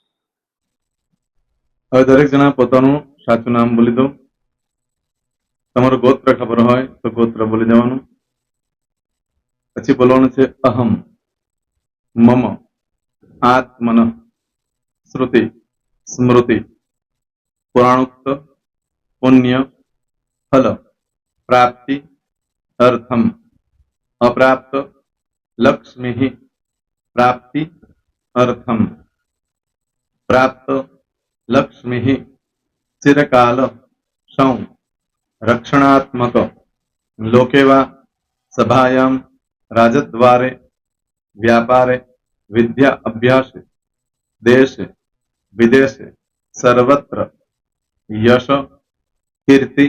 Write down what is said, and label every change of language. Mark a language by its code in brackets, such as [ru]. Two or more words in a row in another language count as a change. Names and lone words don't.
[gu] હવે દરેક જણા પોતાનું સાચું નામ બોલી દો। તમારું ગોત્ર ખબર હોય તો ગોત્ર બોલી દેવાનું। પછી બોલવાનું છે [sa] અહમ, મમ, આત્મન, શ્રુતિ, સ્મૃતિ, पुराणोक्त पुण्य फल प्राप्ति अर्थम अप्राप्त लक्ष्मी प्राप्ति अर्थम प्राप्त लक्ष्मी चिरकाल सौ रक्षणात्मक लोकेवा सभायां राजद्वारे व्यापारे विद्या अभ्यास देश विदेश सर्वत्र यश कीर्ति